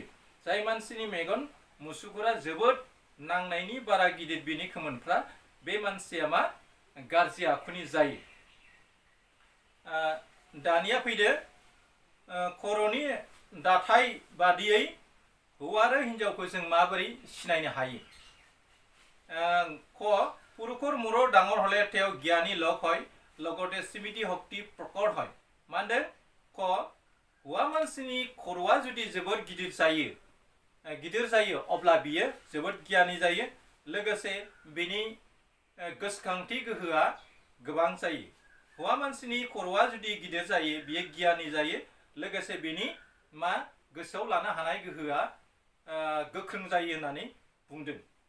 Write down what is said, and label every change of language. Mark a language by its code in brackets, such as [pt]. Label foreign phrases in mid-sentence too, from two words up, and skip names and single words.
[brx] जाय मानसिनि मेगन मुसुगुरा जोबोद नांनायनि बारा गिदिर बिनि खोमोनफ्रा बे मानसिया मा गाज्रि आखुनि जायो। दानिया फैदो खर'नि दाथाय बादियै हौवा आरो हिन्जावखौ जों माबोरै सिनायनो हायो। [as] ক পুৰুষৰ মূৰৰ ডাঙৰ হলে তেওঁ জ্ঞানী লোক হয় লগতে স্মৃতি শক্তি প্ৰকট হয়। [brx] मा होनदों क हौवा मानसिनि खर'आ जुदि जोबोद गिदिर जायो अब्ला बियो जोबोद गियानि जायो लोगोसे बिनि गोसोखांथि गोहोआ गोबां जायो। हौवा मानसिनि खर'आ जुदि गिदिर जायो बियो गियानि जायो लोगोसे बिनि मा गोसोआव लानो हानाय गोहोआ गोख्रों जायो होननानै बुंदों।